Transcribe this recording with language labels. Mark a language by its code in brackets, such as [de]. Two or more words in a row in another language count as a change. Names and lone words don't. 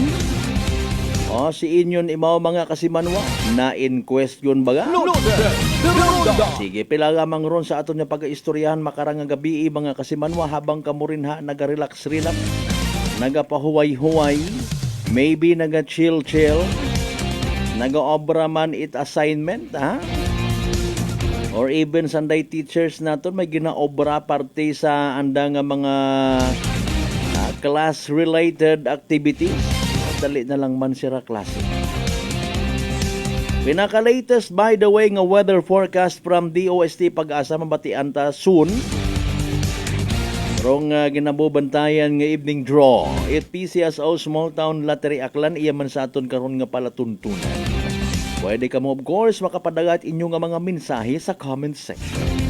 [akl] Si inyon imaw mga kasimanwa na [en] in question [akl] baga. Sige, pila lamang ron sa aton nga pag-istoryahan makarang nga gabi mga kasimanwa habang kamurinha naga-relax, nagapahuway-huway, maybe naga-chill, naga-obra man it assignment, or even [en] Sunday teachers [akl] naton may ginaobra parte sa andang nga mga [en] class-related activities. [akl] Dali na lang man sira klase. Pinaka-latest [en] by the way [akl] nga [en] weather forecast [akl] from DOST Pag-asa mabatian ta soon. Rong ginabubantayan nga [en] evening draw. [akl] It PCSO Small Town Lottery Aklan iya man sa aton karon nga palatuntunan. Pwede ka mo [en] of course [akl] makapadagat inyo nga mga mensahe sa [en] comment section.